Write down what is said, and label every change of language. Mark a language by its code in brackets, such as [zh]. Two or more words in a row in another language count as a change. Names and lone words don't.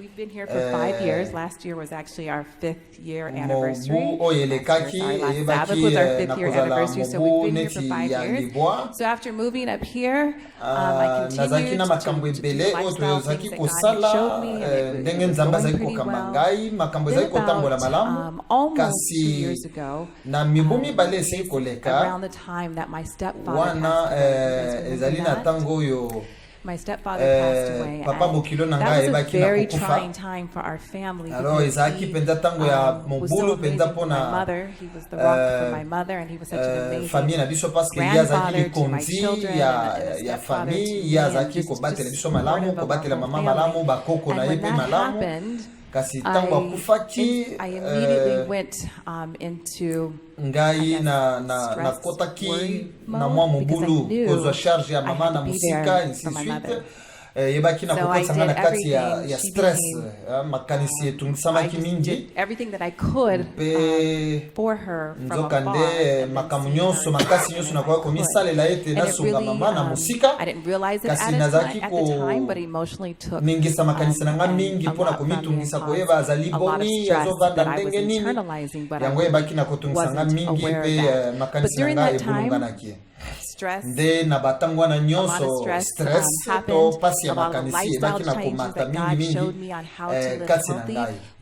[ln] mobu oyo elekaki eyebaki na kozala mobu neti ya libwa nazalaki na makambo ebele oyo tozalaki kosala ndenge nzambe azalaki kokamba ngai makambo ezali kotambola malamu kasi na mibu mibale esili koleka wana ezali na ntango oyo [en] My stepfather passed away. [ln] Papa Bokilo na ngai ebaki na [en] very trying time for our family. [ln] Alors ezaki penza tango ya mobulu penza pona [en] he was the rock for my mother and he was such an amazing [ln] famille na biso [fr] parce que [ln] yazaki konzi ya famille yazaki ko batela biso malamu ko batela mama malamu bakoko na yepe malamu kasi tango akufaki [en] I immediately went into [ln] ngai na kotaki na mwa mobulu kozwa charge ya mama na musika [fr] ainsi de suite [ln] yebaki na kokotanga na kati ya stress makanisi etungisamaki mingi [en] everything that I could for her from [ln] nzokande makamu nyonso makasi nyonso nakoya komisalela ete nasunga mama na musika kasi nazalaki koningisa makanisi na nga mingi mpona komitungisa koyeba azali boni azovanda ndenge nini yango yebaki na kotungisa nga mingi mpe makanisi na nga ebulunganaki nde na batango wana nyonso stress to pasi ya makanisi ebaki na komata mingi kasi na ngai